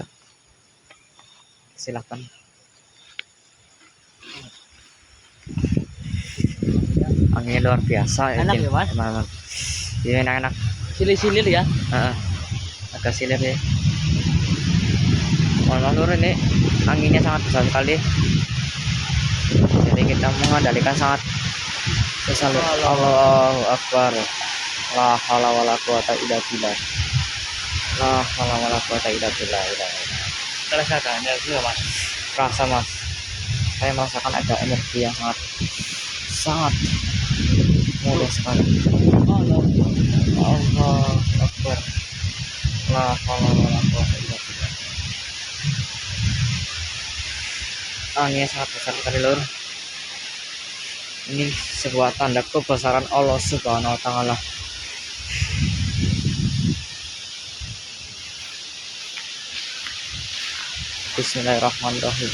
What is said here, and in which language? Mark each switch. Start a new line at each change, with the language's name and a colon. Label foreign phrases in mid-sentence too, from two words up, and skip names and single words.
Indonesian: Silakan. Anginnya luar biasa ya. Enak ya, Mas? Teman-teman. Ini enak-enak. Silir-silir ya. Agak silir ya. Mohon maaf lur, ini anginnya sangat besar sekali. Jadi kita mengendalikan sangat besar.
Arabic: الله أكبر. لا حول ولا قوة إلا بالله. لا حول ولا قوة إلا بالله.
Indonesian: Kerasaannya juga, Mas. Rasa Mas, saya merasakan ada energi yang sangat mulia sekali.
Arabic: الله أكبر. لا حول ولا قوة إلا بالله.
Indonesian: Anginnya sangat besar sekali lur. Ini sebuah tanda kebesaran Allah
Arabic: سبحانه وتعالى. بسم الله الرحمن الرحيم.